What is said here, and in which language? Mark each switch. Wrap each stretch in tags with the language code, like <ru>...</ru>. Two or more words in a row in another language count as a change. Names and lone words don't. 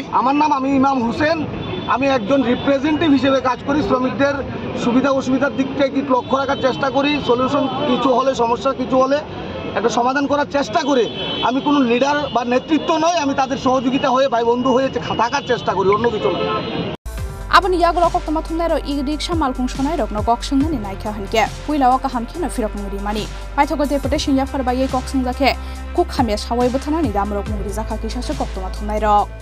<bn>আমার নাম আমি ইমাম হোসেন আমি একজন রিপ্রেজেন্টেটিভ হিসেবে কাজ করি শ্রমিকদের সুবিধা অসুবিধার দিকটা কি লক্ষ্য রাখার চেষ্টা করি সলিউশন কিছু হলে সমস্যা কিছু হলে একটা সমাধান করার চেষ্টা করে আমি কোনো লিডার বা নেতৃত্ব নয় আমি তাদের সহযোগিতা হয়ে ভাই বন্ধু হয়ে থাকার চেষ্টা করি অন্য কিছু নয়</bn> <trp>Aboni yagulo koktoma thumnai rok e-rickshaw malkhung sonai rok no kok sungna ni naikha hanke puilao kaham kheno firok mungri mani paithago deputation yafar bai kok sungjakhe khok khame sawai bothana ni damrok mungri jakha kisase koktoma thumnai rok</trp>